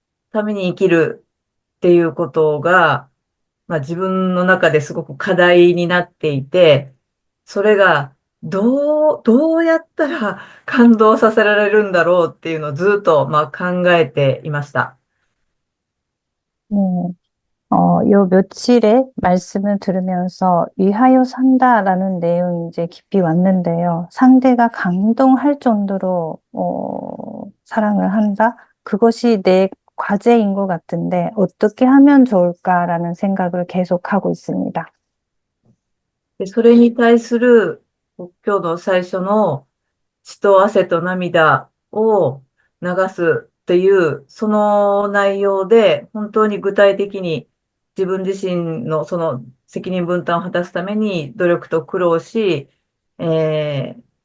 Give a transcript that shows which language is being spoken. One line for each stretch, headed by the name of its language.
Japanese: ために生きるっていうことが、自分の中ですごく課題になっていて、それがどうやったら感動させられるんだろうっていうのをずっと、考えていました。
Korean: 네. 요 며칠에 말씀을 들으면서 위하여 산다라는 내용이 이제 깊이 왔는데요. 상대가 감동할 정도로, 사랑을 한다? 그것이 내 과제인 것 같은데, 어떻게 하면 좋을까라는 생각을 계속하고 있습니다.
Japanese: で、それに対する今日の最初の血と汗と涙を流すっていう、その内容で、本当に具体的に自分自身のその責任分担を果たすために努力と苦労し、相